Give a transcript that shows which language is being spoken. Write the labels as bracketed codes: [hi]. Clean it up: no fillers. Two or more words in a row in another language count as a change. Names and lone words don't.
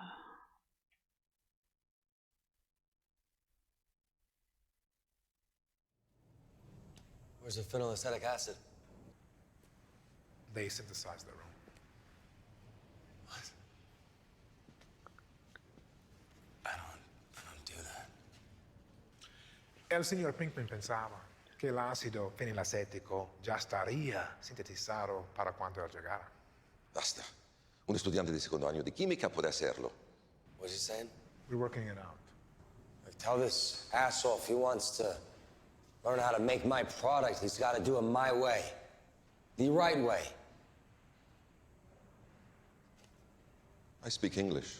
[en] Where's the phenylacetic acid? They synthesize their own. What? I don't do that. [es] El signor Pinkman pensaba que el ácido fenilacético ya estaría sintetizado para cuando él llegara. [it] Basta. [es] Un estudiante [it] di secondo anno di chimica può hacerlo. [en] What's he saying? We're working it out. Like, tell this asshole if he wants to learn how to make my product, he's got to do it my way. The right way. I speak English.